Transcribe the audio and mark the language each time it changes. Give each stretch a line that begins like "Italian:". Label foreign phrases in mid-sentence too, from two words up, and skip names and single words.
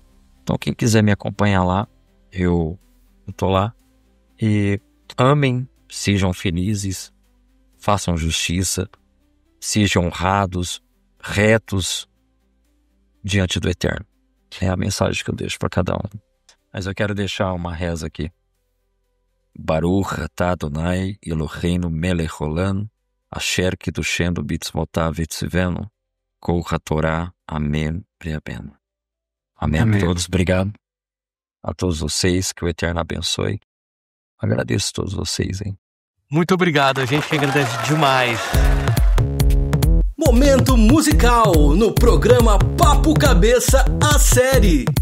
Portuguese: Então quem quiser me acompanhar lá, eu tô lá. E amem, sejam felizes, façam justiça, sejam honrados, retos diante do Eterno. É a mensagem que eu deixo para cada um. Mas eu quero deixar uma reza aqui.
Hebrew: ברוך אתה אדוני אלוהינו מלך העולם אשר קידשנו במצוותיו וציוונו כל התורה.
Portuguese: Amém. Amém. Amém a todos. Obrigado a todos vocês. Que o Eterno abençoe. Agradeço a todos vocês, hein? Muito obrigado. A gente que agradece demais. Momento musical no programa Papo Cabeça, a série.